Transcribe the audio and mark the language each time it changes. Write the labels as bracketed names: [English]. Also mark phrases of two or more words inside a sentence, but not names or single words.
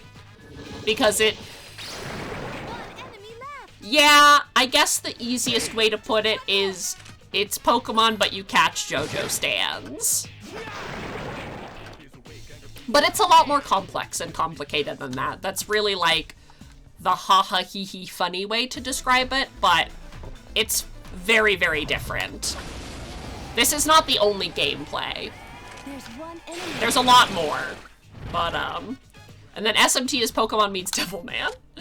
[English] Because yeah, I guess the easiest way to put it is it's Pokemon, but you catch JoJo stands. But it's a lot more complex and complicated than that. That's really like the ha-ha hee-hee funny way to describe it, but it's very, very different. This is not the only gameplay. There's a lot more. But, and then SMT is Pokemon meets Devilman.